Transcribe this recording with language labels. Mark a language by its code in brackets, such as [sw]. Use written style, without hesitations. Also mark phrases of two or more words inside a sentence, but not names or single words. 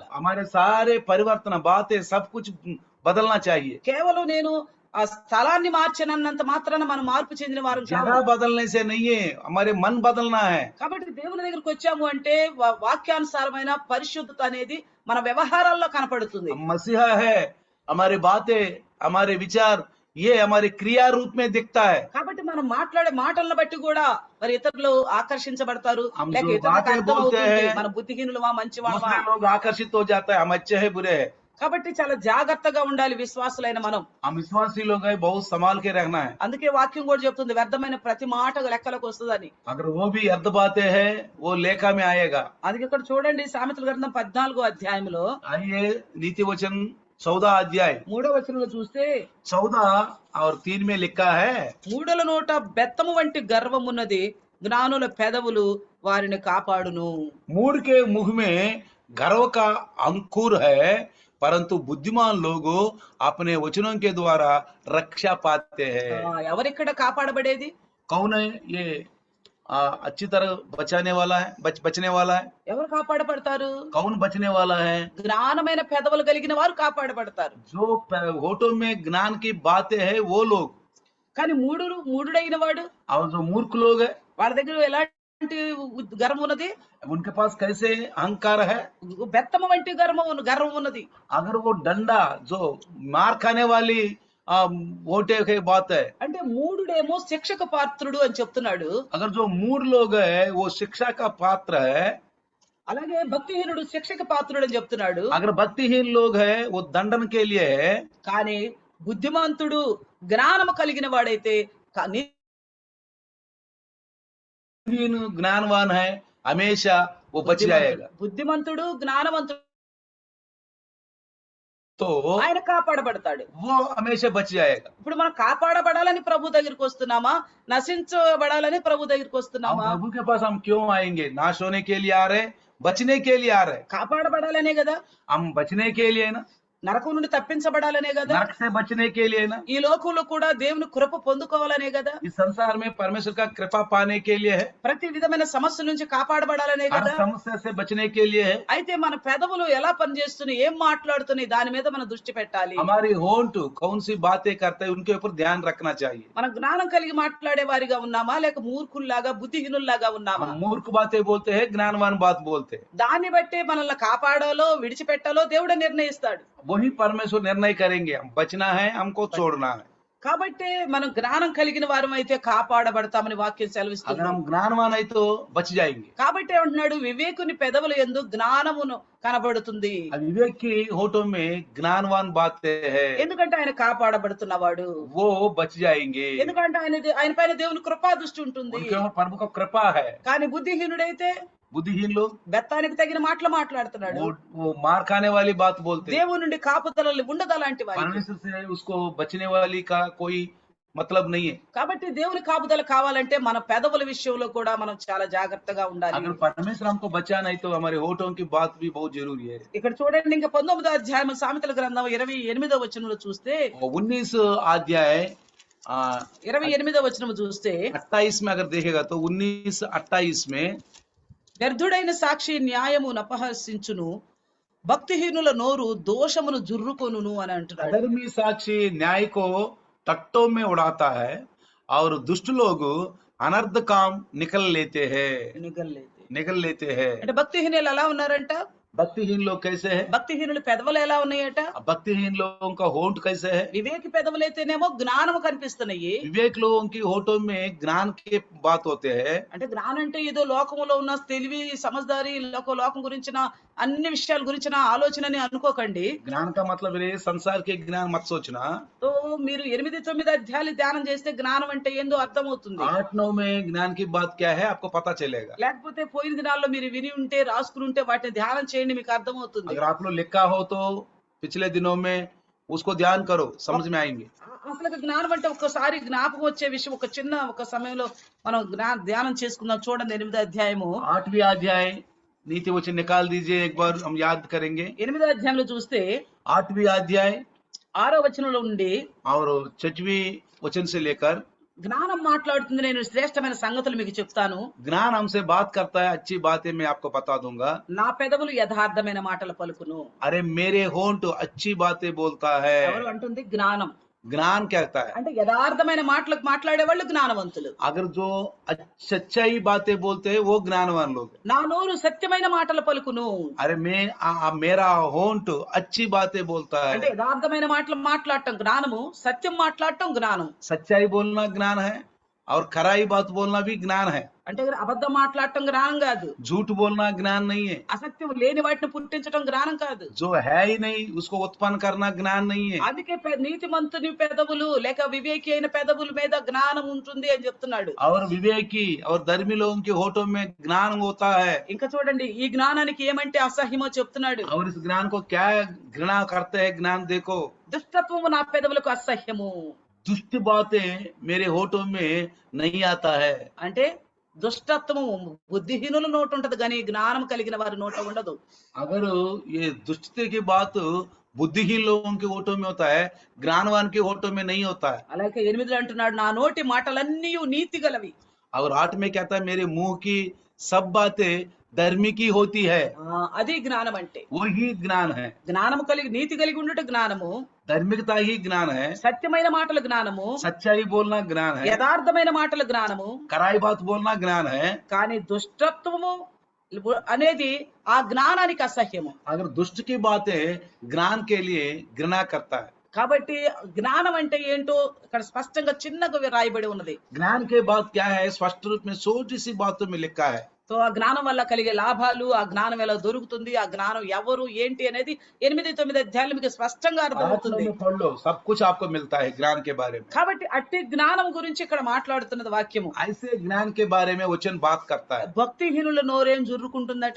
[hi] हमारे सारे परिवर्तन बातें सब कुछ बदलना चाहिए। [te] కేవలం నేను ఆ స్థలాన్ని మార్చినంత మాత్రాన మనం మార్పు చెందిన వారు కాదు. [hi] जगह बदलने से नहीं है, हमारे मन बदलना है। [te] కాబట్టి దేవుని దగ్గరికి వచ్చాము అంటే వాక్యానుసారమైన పరిశుద్ధత అనేది మన వ్యవహారాల్లో కనపడుతుంది. [hi] हम मसीहा है, हमारे बातें, हमारे विचार ये हमारे क्रिया रूप में दिखता है। [te] కాబట్టి మనం మాట్లాడే మాటలను బట్టి కూడా మరి ఇతరులు ఆకర్షించబడతారు. [hi] हम [te] లేక [hi] जो [te] ఇతరులకు [hi] बातें [te] అర్థమవుతుంది [hi] बोलते हैं, [te] మన బుద్ధిహీనులమా మంచివాళ్ళమా. [hi] दूसरे लोग आकर्षित हो जाता है, हम अच्छे हैं बुरे हैं। [te] కాబట్టి చాలా జాగ్రత్తగా ఉండాలి విశ్వాసులైన మనం. [hi] हम विश्वासी लोग हैं, बहुत संभाल के रहना है। [te] అందుకే వాక్యం కూడా చెప్తుంది వ్యర్థమైన ప్రతి మాట లెక్కలకు వస్తుందని. [hi] अगर वो भी अर्ध बातें हैं, वो लेखा में आएगा। [te] అందుకే ఇక్కడ చూడండి సామెతల గ్రంథం 14వ అధ్యాయంలో [hi] आइए नीति वचन 14 अध्याय [te] 3వ వచనంలో చూస్తే [hi] 14 और 3 में लिखा है, [te] మూఢల నోట బెత్తము వంటి గర్వమున్నది, జ్ఞానుల పెదవులు వారిని కాపాడును. [hi] मूढ़ के मुख में गर्व का अंकुर है, परंतु बुद्धिमान लोग अपने वचनों के द्वारा रक्षा पाते हैं। [te] ఎవరిక్కడ కాపాడబడేది? [hi] कौन है ये अच्छी तरह बचाने वाला है, बचने वाला है? [te] ఎవరు కాపాడబడతారు? [hi] कौन बचने वाला है? [te] జ్ఞానమైన పెదవులు కలిగిన వారు కాపాడబడతారు. [hi] जो होठों में ज्ञान की बातें है वो लोग। [te] కానీ మూఢుడైన వాడు, [hi] और जो मूर्ख लोग है, [te] వాడి దగ్గర ఎలాంటి గర్వం ఉన్నది? [hi] उनके पास कैसे अहंकार है? [te] బెత్తము వంటి గర్వం ఉన్నది. [hi] अगर वो डंडा जो मार खाने वाली वोटे की बात है, [te] అంటే మూఢుడేమో శిక్షక పాత్రుడు అని చెప్తున్నాడు. [hi] अगर जो मूढ़ लोग है वो शिक्षा का पात्र है, [te] అలాగే భక్తిహీనుడు శిక్షక పాత్రుడు అని చెప్తున్నాడు. [hi] अगर भक्तिहीन लोग है वो दंडन के लिए है। [te] కానీ బుద్ధిమంతుడు జ్ఞానము కలిగిన వాడైతే [hi] ज्ञानवान है हमेशा वो बच जाएगा। [te] బుద్ధిమంతుడు జ్ఞానవంతుడు [hi] तो [te] ఆయన కాపాడబడతాడు. [hi] वो हमेशा बच जाएगा। [te] ఇప్పుడు మనం కాపాడబడాలని ప్రభు దగ్గరికి వస్తున్నామా, నశించబడాలని ప్రభు దగ్గరికి [hi] हम [te] వస్తున్నామా? [hi] प्रभु के पास हम क्यों आएंगे? नाश होने के लिए आ रहे, बचने के लिए आ रहे। [te] కాపాడబడాలనే కదా, [hi] हम बचने के लिए ना, [te] నరకం నుండి తప్పించబడాలనే కదా, [hi] नरक से बचने के लिए ना, [te] ఈ లోకంలో కూడా దేవుని కృప పొందుకోవాలనే కదా, [hi] इस संसार में परमेश्वर का कृपा पाने के लिए है, [te] ప్రతి విధమైన సమస్య నుంచి కాపాడబడాలనే [hi] हर [te] కదా. [hi] समस्या से बचने के लिए है। [te] అయితే మన పెదవులు ఎలా పనిచేస్తున్నాయి, ఏం మాట్లాడుతున్నాయి, దాని మీద మనం దృష్టి పెట్టాలి. [hi] हमारी होंठ कौन सी बातें करते हैं उनके ऊपर ध्यान रखना चाहिए। [te] మనం జ్ఞానం కలిగి మాట్లాడే వారిగా ఉన్నామా లేక మూర్ఖుల్లాగా బుద్ధిహీనుల్లాగా ఉన్నామా? [hi] हम मूर्ख बातें बोलते हैं, ज्ञानवान बात बोलते हैं। [te] దాన్ని బట్టి మనల్ని కాపాడాలో విడిచిపెట్టాలో దేవుడే నిర్ణయిస్తాడు. [hi] वही परमेश्वर निर्णय करेंगे, हम बचना है हमको छोड़ना है। [te] కాబట్టి మనం జ్ఞానం కలిగిన వారం అయితే కాపాడబడతామని వాక్యం [hi] अगर [te] సెలవిస్తుంది. [hi] हम ज्ञानवान है तो बच जाएंगे। [te] కాబట్టి ఏమంటున్నాడు, వివేకుని పెదవుల యందు జ్ఞానమును కనబడుతుంది. [hi] विवेक की होठों में ज्ञानवान बातें हैं, [te] ఎందుకంటే ఆయన కాపాడబడుతున్నవాడు. [hi] वो बच जाएंगे। [te] ఎందుకంటే ఆయన పైన దేవుని కృపా దృష్టి ఉంటుంది. [hi] उनके ऊपर प्रभु का कृपा है। [te] కానీ బుద్ధిహీనుడైతే [hi] बुद्धिहीन लोग [te] బెత్తానికి తగిన మాటలు మాట్లాడుతున్నాడు. [hi] वो मार खाने वाली बात बोलते हैं। [te] దేవుని నుండి కాపుదలలు ఉండదు అలాంటి వారికి. [hi] परमेश्वर से उसको बचने वाली का कोई मतलब नहीं है। [te] కాబట్టి దేవుని కాపుదల కావాలంటే మన పెదవుల విషయంలో కూడా మనం చాలా జాగ్రత్తగా ఉండాలి. [hi] अगर परमेश्वर हमको बचा नहीं तो हमारे होठों की बात भी बहुत जरूरी है। [te] ఇక్కడ చూడండి, ఇంకా 19వ అధ్యాయం సామెతల గ్రంథం 28వ వచనంలో చూస్తే, [hi] 19 अध्याय [te] 28వ వచనం చూస్తే, [hi] 28 में अगर देखेगा तो 19:28 में [te] వ్యర్థుడైన సాక్షి న్యాయమును అపహసించును, భక్తిహీనుల నోరు దోషమును జుర్రుకొనును అని అంటున్నాడు. [hi] अधर्मी साक्षी न्याय को टट्टों में उड़ाता है और दुष्ट लोग अनर्थ काम निकल लेते हैं। [te] అంటే భక్తిహీనులు ఎలా ఉన్నారంట? [hi] भक्तिहीन लोग कैसे है? [te] భక్తిహీనుల పెదవులు ఎలా ఉన్నాయట? [hi] भक्तिहीन लोगों का होंठ कैसे है? [te] వివేకి పెదవులైతేనేమో జ్ఞానము కనిపిస్తున్నాయి. [hi] विवेक लोगों की होठों में ज्ञान के बात होते हैं। [te] అంటే జ్ఞానం అంటే ఏదో లోకములో ఉన్న తెలివి సమజ్దారి లోకం గురించిన అన్ని విషయాల గురించిన ఆలోచనని అనుకోకండి. [hi] ज्ञान का मतलब है संसार के ज्ञान मत सोचना। [te] तो మీరు 8-9 అధ్యాయాలు ధ్యానం చేస్తే జ్ఞానం అంటే ఏందో అర్థమవుతుంది. [hi] 8-9 में ज्ञान की बात क्या है आपको पता चलेगा। [te] లేకపోతే పోయిన దినాల్లో మీరు విని ఉంటే రాసుకుని ఉంటే వాటిని ధ్యానం చేయండి, మీకు అర్థమవుతుంది. [hi] अगर आप लोग लिखा हो तो पिछले दिनों में उसको ध्यान करो, समझ में आएंगे। [te] అసలు జ్ఞానం అంటే ఒక్కసారి జ్ఞాపకం వచ్చే విషయం ఒక సమయంలో మనం ధ్యానం చేసుకుందాం. చూడండి 8వ అధ్యాయము [hi] 8वीं अध्याय नीति वचन निकाल दीजिए, एक बार हम याद करेंगे। [te] 8వ అధ్యాయంలో చూస్తే [hi] 8वीं अध्याय [te] 6వ వచనంలో ఉండి [hi] और 6वीं वचन से लेकर [te] జ్ఞానం మాట్లాడుతుంది, నేను శ్రేష్టమైన సంగతులు మీకు చెప్తాను. [hi] ज्ञान हमसे बात करता है, अच्छी बातें मैं आपको बता दूंगा। [te] నా పెదవులు యథార్థమైన మాటలు పలుకును. [hi] अरे मेरे होंठ अच्छी बातें बोलता है। [te] ఎవరు అంటుంది? జ్ఞానం. [hi] ज्ञान कहता है [te] అంటే యథార్థమైన మాటలకు మాట్లాడే వాళ్ళు జ్ఞానవంతులు. [hi] अगर जो सच्चाई बातें बोलते हैं वो ज्ञानवान लोग हैं। [te] నా నోరు సత్యమైన మాటలు పలుకును. [hi] अरे मेरा होंठ अच्छी बातें बोलता [te] అంటే [hi] है। [te] యథార్థమైన మాటలు మాట్లాడటం జ్ఞానము, సత్యం మాట్లాడటం జ్ఞానం. [hi] सच्चाई बोलना ज्ञान है और खराई बात बोलना भी ज्ञान है। [te] అంటే అబద్ధం మాట్లాడటం జ్ఞానం కాదు. [hi] झूठ बोलना ज्ञान नहीं है। [te] అసత్యం లేని వాటిని పుట్టించడం జ్ఞానం కాదు. [hi] जो है ही नहीं उसको उत्पन्न करना ज्ञान नहीं है। [te] అందుకే నీతిమంతుని పెదవులు లేక వివేకి అయిన పెదవుల మీద జ్ఞానం ఉంటుంది అని చెప్తున్నాడు. [hi] और विवेकी और धर्मी लोगों के होठों में ज्ञान होता है। [te] ఇంకా చూడండి, ఈ జ్ఞానానికి ఏమంటే అసహ్యమో చెప్తున్నాడు. [hi] और इस ज्ञान को क्या घृणा करते हैं, ज्ञान देखो। [te] దుష్టత్వము నా పెదవులకు అసహ్యము. [hi] दुष्ट बातें मेरे होठों में नहीं आता है। [te] అంటే దుష్టత్వము బుద్ధిహీనుల నోట ఉంటది కానీ జ్ఞానం కలిగిన వారి నోట ఉండదు. [hi] अगर ये दुष्टते की बात बुद्धिहीन लोगों के होठों में होता है, ज्ञानवान के होठों में नहीं होता है। [te] అలాగే 8లో అంటున్నాడు, నా నోటి మాటలన్నీ నీతి గలవి. [hi] और 8 में कहता है मेरे मुंह की सब बातें धर्मी की होती है। [te] అది జ్ఞానం అంటే. [hi] वही ज्ञान है। [te] జ్ఞానము కలిగి నీతి కలిగి ఉండట జ్ఞానము, [hi] धार्मिकता ही ज्ञान है। [te] సత్యమైన మాటలు జ్ఞానము, [hi] सच्चाई बोलना ज्ञान है। [te] యథార్థమైన మాటలు జ్ఞానము. [hi] कराई बात बोलना ज्ञान है। [te] కానీ దుష్టత్వము అనేది ఆ జ్ఞానానికి అసహ్యము. [hi] अगर दुष्ट की बातें ज्ञान के लिए घृणा करता है। [te] కాబట్టి జ్ఞానం అంటే ఏంటో ఇక్కడ స్పష్టంగా చిన్నగా రాయబడి ఉన్నది. [hi] ज्ञान के बाद क्या है स्पष्ट रूप में छोटी सी बातों में लिखा है। [te] సో ఆ జ్ఞానం వల్ల కలిగే లాభాలు, ఆ జ్ఞానం ఎలా దొరుకుతుంది, ఆ జ్ఞానం ఎవరు ఏంటి అనేది 8-9 అధ్యాయాలు మీకు స్పష్టంగా అర్థమవుతుంది. [hi] पढ़ लो, सब कुछ आपको मिलता है ज्ञान के बारे में। [te] కాబట్టి అట్టి జ్ఞానం గురించి ఇక్కడ మాట్లాడుతున్నది వాక్యము. [hi] ऐसे ज्ञान के बारे में वचन बात करता है। [te] భక్తిహీనుల నోరేం జుర్రుకుంటుందట?